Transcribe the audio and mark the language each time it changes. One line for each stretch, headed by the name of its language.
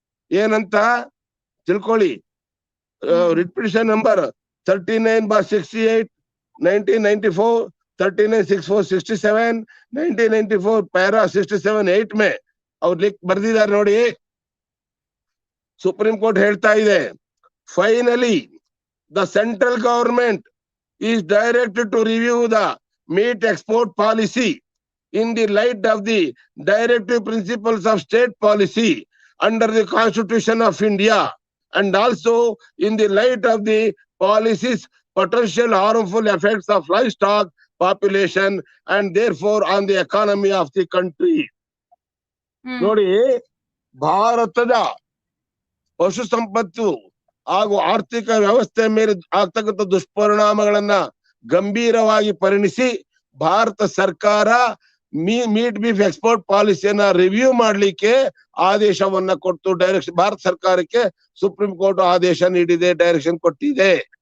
Kannada: ಏನಂತ ತಿಳ್ಕೊಳ್ಳಿ. Writ petition number 39/68 1994, 39/64/67 1994
Hindi: para 67(8) में
Kannada: ಅವ್ರು ಬರ್ದಿದ್ದಾರೆ ನೋಡಿ.
English: Supreme Court
Kannada: ಹೇಳ್ತಾ ಇದೆ,
English: Finally the central government is directed to review the meat export policy in the light of the directive principles of state policy under the Constitution of India and also in the light of the policy's potential harmful effects of livestock population and therefore on the economy of the country.
Kannada: ನೋಡಿ, ಭಾರತದ ಪಶು ಸಂಪತ್ತು ಹಾಗೂ ಆರ್ಥಿಕ ವ್ಯವಸ್ಥೆ ಮೇಲೆ ಆಗ್ತಕ್ಕಂಥ ದುಷ್ಪರಿಣಾಮಗಳನ್ನ ಗಂಭೀರವಾಗಿ ಪರಿಣಿಸಿ ಭಾರತ ಸರ್ಕಾರ ಮೀಟ್ ಬೀಫ್ ಎಕ್ಸ್ಪೋರ್ಟ್ ಪಾಲಿಸಿಯನ್ನ ರಿವ್ಯೂ ಮಾಡ್ಲಿಕ್ಕೆ ಆದೇಶವನ್ನ ಕೊಟ್ಟು ಭಾರತ ಸರ್ಕಾರಕ್ಕೆ ಸುಪ್ರೀಂ ಕೋರ್ಟ್ ಆದೇಶ ನೀಡಿದೆ, ಡೈರೆಕ್ಷನ್ ಕೊಟ್ಟಿದೆ.